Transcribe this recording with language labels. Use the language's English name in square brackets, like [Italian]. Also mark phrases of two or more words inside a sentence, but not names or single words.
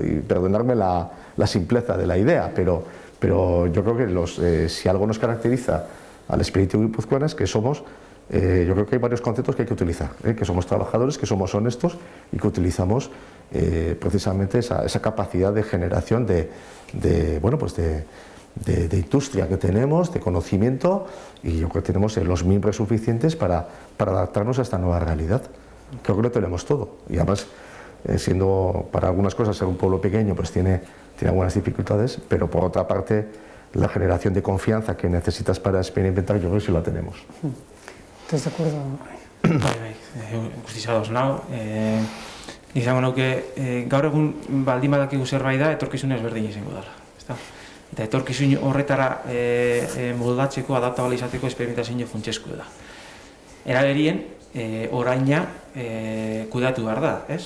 [Spanish] y perdonadme la simpleza de la idea, pero yo creo que si algo nos caracteriza al espíritu guipuzcoano es que somos, yo creo que hay varios conceptos que hay que utilizar, que somos trabajadores, que somos honestos y que utilizamos precisamente esa capacidad de generación de industria que tenemos, de conocimiento, y yo creo que tenemos los miembros suficientes para adaptarnos a esta nueva realidad. Creo que lo tenemos todo, y además siendo para algunas cosas ser un pueblo pequeño pues tiene algunas dificultades, pero por otra parte la generación de confianza que necesitas para experimentar yo creo que sí la tenemos. ¿Estás de acuerdo? [Basque] Guztiz ados nau. Izango nuke gaur egun baldin badakigu zerbait da, etorkizuna ezberdin izango dela. Eta etorkizun horretara moldatzeko, adaptable izateko esperimentazio funtsezkoa da. Era berien, oraina kudeatu behar da, ez?